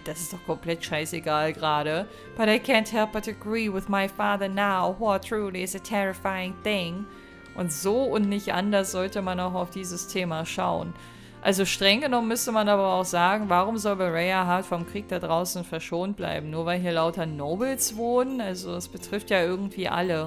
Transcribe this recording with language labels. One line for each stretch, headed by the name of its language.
German: Das ist doch komplett scheißegal gerade.
English: But I can't help but agree with my father now. War truly is a terrifying thing.
German: Und so und nicht anders sollte man auch auf dieses Thema schauen. Also streng genommen müsste man aber auch sagen, warum soll Berea Heart vom Krieg da draußen verschont bleiben? Nur weil hier lauter Nobles wohnen? Also es betrifft ja irgendwie alle.